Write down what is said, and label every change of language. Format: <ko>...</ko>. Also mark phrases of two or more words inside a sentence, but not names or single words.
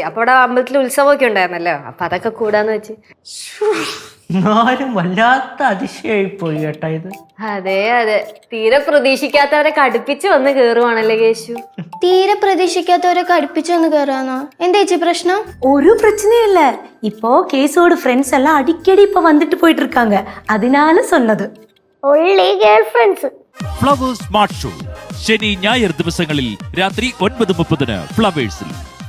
<ml>അപ്പൊ അവിടെ അമ്പലത്തിൽ ഉത്സവമൊക്കെ ഉണ്ടായിരുന്നല്ലോ, അപ്പൊ അതൊക്കെ കൂടാന്ന് വെച്ച്. ആരും വല്ലാത്ത അതിശയായി പോയി കേട്ടാ ഇത്. അതെ അതെ, തീരെ പ്രതീക്ഷിക്കാത്തവരെ കടുപ്പിച്ച് വന്ന് കേറുവാണല്ലേ കേശു. തീരെ പ്രതീക്ഷിക്കാത്തവരെ കടുപ്പിച്ചു വന്ന് കയറാന്നോ? എന്താ ചേച്ചി പ്രശ്നം?</ml> <ta>ஒரு பிரச்சனையும் இல்ல. இப்போ கேசோட ஃப்ரெண்ட்ஸ் எல்லாம் அடிக்கடி இப்ப வந்துட்டு போயிட்டு இருக்காங்க, அதனால சொன்னது.</ta> <en>only girl friends.</en> <ml>ഫ്ലവേഴ്സ് സ്മാർട്ട് ഷോ ശനി ഞായർ ദിവസങ്ങളിൽ രാത്രി 9:30 ഫ്ലവേഴ്സിൽ.</ml>